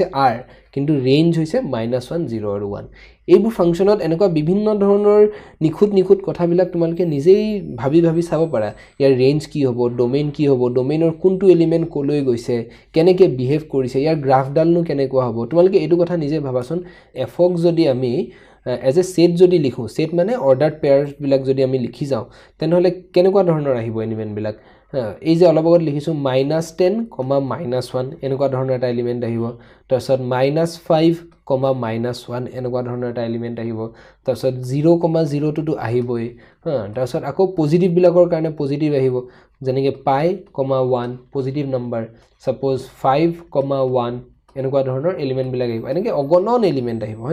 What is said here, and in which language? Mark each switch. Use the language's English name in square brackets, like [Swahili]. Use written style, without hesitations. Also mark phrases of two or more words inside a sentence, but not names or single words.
[Assamese] r কিন্তু ৰেঞ্জ হৈছে -1 0 আৰু 1 এইবোৰ ফাংচনত এনেকুৱা বিভিন্ন ধৰণৰ নিখুত কথাবিলাক তোমালকে নিজেই ভাবি চাব পাৰা ইয়াৰ ৰেঞ্জ কি হ'ব ডোমেইন কি হ'ব ডোমেইনৰ কোনটো এলিমেন্ট কলৈ গৈছে কেনেকৈ বিহেভ কৰিছে ইয়াৰ গ্ৰাফডালনো কেনেকুৱা হ'ব তোমালকে এইটো কথা নিজে ভাবাচোন এফক যদি আমি [English] as a set [Assamese] যদি লিখো set মানে [English] ordered pairs [Assamese] বিলাক যদি আমি লিখি যাও তেনেহলে কেনেকুৱা ধৰণৰ আহিব এলিমেন্ট বিলাক এই যে অলপ আগত লিখিছো -10, -1 এনেকুৱা ধৰণৰ এটা এলিমেন্ট আহিব তাৰছত -5, -1 এনেকুৱা ধৰণৰ এটা এলিমেন্ট আহিব তাৰছত 0, 0 টো আহিবই তাৰছত আকৌ পজিটিভ বিলাকৰ কাৰণে পজিটিভ আহিব যেনেকৈ π, 1 [English] positive number suppose [Assamese] 5, 1 এনেকুৱা ধৰণৰ এলিমেন্ট বিলাক আহিব এনেকৈ অগণন এলিমেন্ট আহিব হয়